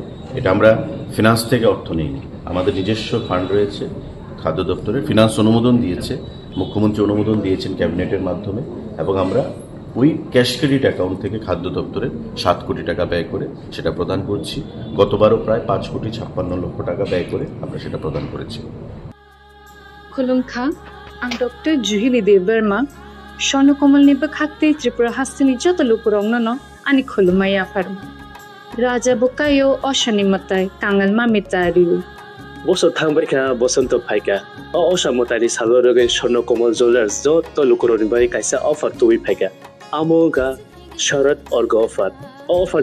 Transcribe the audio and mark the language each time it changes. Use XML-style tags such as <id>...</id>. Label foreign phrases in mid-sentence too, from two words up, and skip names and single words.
<bn>এটা আমরা ফিনান্স থেকে অর্থ নিইনি, আমাদের নিজস্ব ফান্ড রয়েছে খাদ্য দপ্তরের, ফিনান্স অনুমোদন দিয়েছে, মুখ্যমন্ত্রী অনুমোদন দিয়েছেন ক্যাবিনেটের মাধ্যমে এবং আমরা ওই ক্যাশ ক্রেডিট অ্যাকাউন্ট থেকে খাদ্য দপ্তরে 7 কোটি টাকা ব্যয় করে সেটা প্রদান করছি। গতবারও প্রায় 5,56,00,000 টাকা ব্যয় করে আমরা সেটা প্রদান করেছি।</bn> <trp>खुलुमखा आं डॉक्टर जुहिली देव बर्मा स्वर्णकमलनि बखाते त्रिपुरा हास्तिनि जत लोकरंनो आनि खुलुमाय आफार राजा बकायो अशनि मताय कांगल मामितारिउ बसर थांबायखा बसंत फायका असामतारि सालरगे स्वर्णकमल ज्वेलर्स जत लोकरनि बाय कायसा अफार तुइ फायका आमोगा शरद अर्ग अफार</trp>